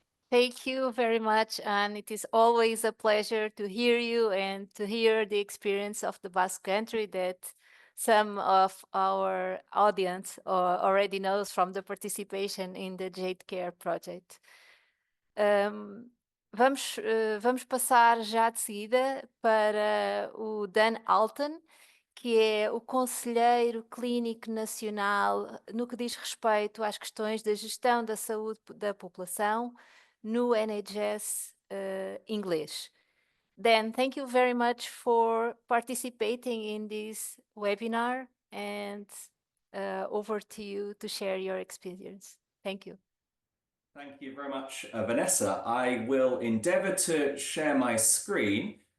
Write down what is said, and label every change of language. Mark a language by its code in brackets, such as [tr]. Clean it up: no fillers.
[en] Thank you very much, and it is always a pleasure to hear you and to hear the experience of the Basque Country that some of our audience already knows from the participation in the Jade Care Project. [pt] Vamos passar já de seguida para o Dan Alton, que é o Conselheiro Clínico Nacional no que diz respeito às questões da gestão da saúde da população no NHS inglês. [en] Dan, thank you very much for participating in this webinar, and over to you to share your experience. Thank you. Thank you very much, Vanessa. I will endeavour to share my screen.